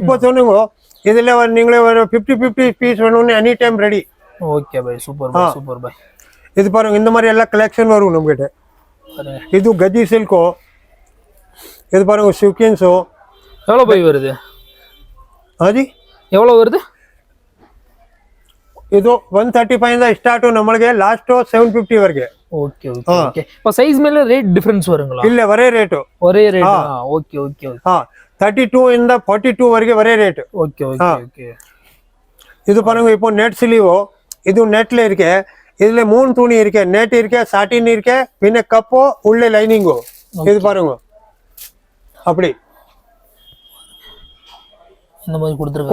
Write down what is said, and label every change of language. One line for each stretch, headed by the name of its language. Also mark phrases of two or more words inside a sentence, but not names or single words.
Tamil: இப்போ சொல்லுங்க, இதுல நீங்களே ஒரு 50 பீஸ் வேணும்னு
English: any time ready. okay bye. super bye, super bye.
Tamil: இது பாருங்க, இந்த மாதிரி எல்லாம் கலெக்ஷன் வரும் நம்ம கிட்ட. இது கஜி சில்கோ, இது பாருங்க சில்கின்ஸோ. எவ்வளவு பை வருது? ಹಾಜಿ எவ்வளவு வருது?
Kannada: ಇದು 135 ಇಂದ ಸ್ಟಾರ್ಟ್ ನಮಗೆ ಲಾಸ್ಟ್ 750 ವರೆಗೆ.
English: okay okay okay.
Tamil: இப்போ சைஸ் மேல
English: rate difference
Tamil: வருங்களா?
Kannada: ಇಲ್ಲ ಒರೇ ರೇಟ್.
Tamil: ஒரே ரேட்.
English: okay okay okay.
Kannada: 32 ಇಂದ 42 ವರೆಗೆ ಒರೇ ರೇಟ್.
English: okay okay okay.
Tamil: ಇದು பாருங்க, இப்போ
English: net sleeve,
Tamil: இது நெட்ல இருக்கு. இதுல மூணு துணி இருக்கு, நெட் இருக்கு, சாட்டின் இருக்கு, பின்ன கப்போ உள்ள லைனிங்கோ. இது பாருங்க அப்படி இந்த மாதிரி கொடுத்துருக்காங்க,